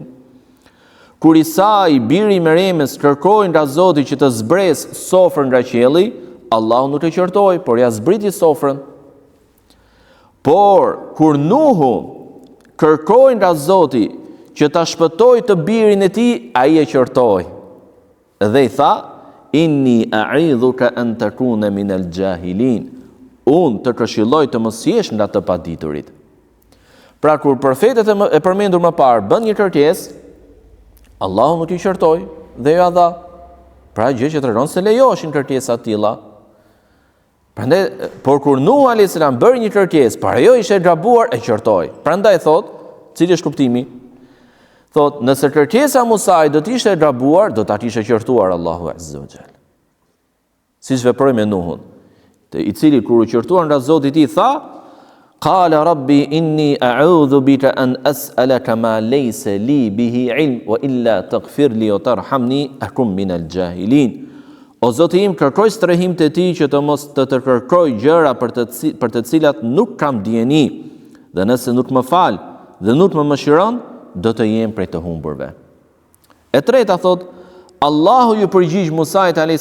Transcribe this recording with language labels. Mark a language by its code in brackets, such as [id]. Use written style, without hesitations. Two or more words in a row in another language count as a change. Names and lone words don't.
[sq] Kur Isa, i biri i Meremës, kërkoi nga Zoti që të zbres sofrën nga qielli, Allahu nuk e qortoi, por ja zbriti sofrën. Por kur Nuhu kërkoi nga Zoti që ta shpëtoi të birin e tij, ai e qortoi. Dhe i tha: [ar] "إني أعظك أن تكون من الجاهلين." [sq] Unë të këshilloj të mos jesh nga të paditurit. Pra kur profetët e përmendur më parë bën një kërkesë, Allahu nuk i qortoi dhe ja dha. Pra gjë që tregon se lejoheshin kërkesa të tilla. Prandaj, por kur Nuh [ar] عليه السلام [sq] bëri një kërkesë, para jo ishte gabuar, e qortoi. Prandaj thot, cili është kuptimi? Thot, nëse kërkesa Musait do të ishte gabuar, do ta kishte qortuar Allahu [ar] عز وجل. [sq] Siç veproi me Nuhun, i cili kur u qortuar nga Zoti i tij tha: [ar] قال رب إني أعوذ بك أن أسألك ما ليس لي به علم وإلا تغفر لي وترحمني أكن من الجاهلين. [sq] O Zoti im, kërkoj strehim të ti që të mos të kërkoj gjëra për të cilat nuk kam dieni, dhe nëse nuk më fal dhe nuk më mëshiron, do të jem prej të humburve. E treta thot, Allahu ju përgjigj Musait a.s.